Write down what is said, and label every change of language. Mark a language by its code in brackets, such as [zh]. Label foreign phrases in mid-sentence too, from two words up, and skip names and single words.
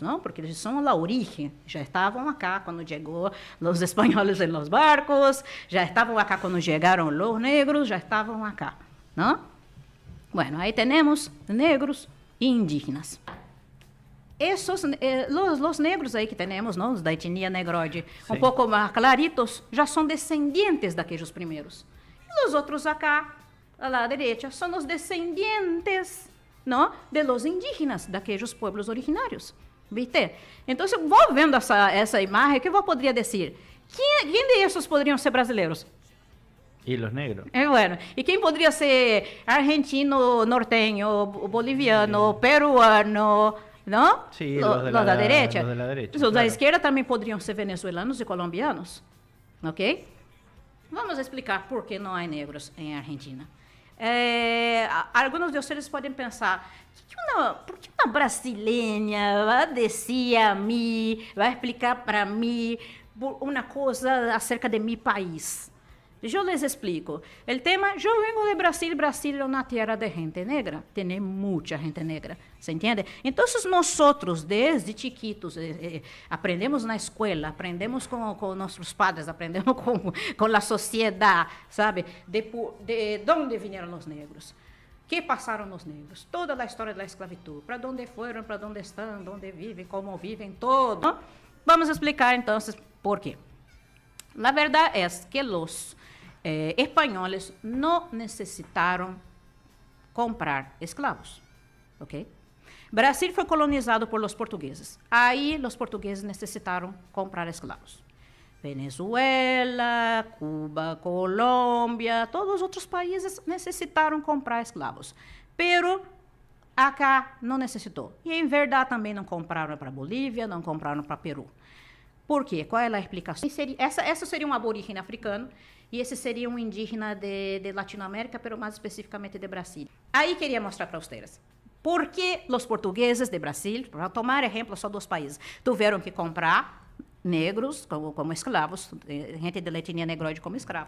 [es] No, porque eles son la origen. Ya estaban acá cuando llegó los españoles en los barcos, ya estaban acá cuando llegaron los negros, ya estaban acá, ¿no? Bueno, ahí tenemos negros e indígenas. [pt] Esos, los negros aí que temos, não, os da etnia negroide, um pouco mais claritos, já são descendentes daqueles primeiros. E os outros acá, [es] a la derecha, [pt] são os descendentes, não, [es] de los indígenas, [pt] daqueles pueblos originários. ¿Viste? Então, vou vendo essa imagem, que eu poderia dizer? Quem desses poderiam ser brasileiros? [es] Y los negros. Bueno, ¿y quién podría ser argentino, norteño, boliviano, peruano, no? Sí, los de la derecha. Los de la derecha. Los de la izquierda también podrían ser venezolanos y colombianos, ¿ok? Vamos a explicar por qué no hay negros en Argentina. Algunos de ustedes pueden pensar, [pt] por que uma brasileña vai descer a mim, vai explicar para mim uma coisa acerca de meu país? Eu les explico. [es] El tema, yo vengo de Brasil. Brasil es una tierra de gente negra. Tiene mucha gente negra. ¿Se entiende? Entonces, nosotros, desde chiquitos, aprendemos na escuela, [pt] aprendemos com nossos padres, aprendemos com a sociedade, ¿sabe? De onde vieram os negros. Que passaram os negros? Toda a história da esclavitud. Para onde foram, para onde estão, onde vivem, como vivem, todo. Vamos explicar, então, por quê. La verdade é que os espanhóis não necessitaram comprar escravos, ok? Brasil foi colonizado [es] por los portugueses. [pt] Aí, os portugueses necessitaram comprar escravos. Venezuela, Cuba, Colômbia, todos os outros países necessitaram comprar escravos. Pero acá não necessitou. E, em verdade, também não compraram para Bolívia, não compraram para Peru. Por quê? Qual é a explicação? Essa seria um aborígene africano e esse seria um indígena de Latinoamérica, mas mais especificamente de Brasil. Aí queria mostrar para vocês. Por que os portugueses de Brasil, para tomar exemplo só dos países, tiveram que comprar negros como escravos, gente de etnia negroide como escravos?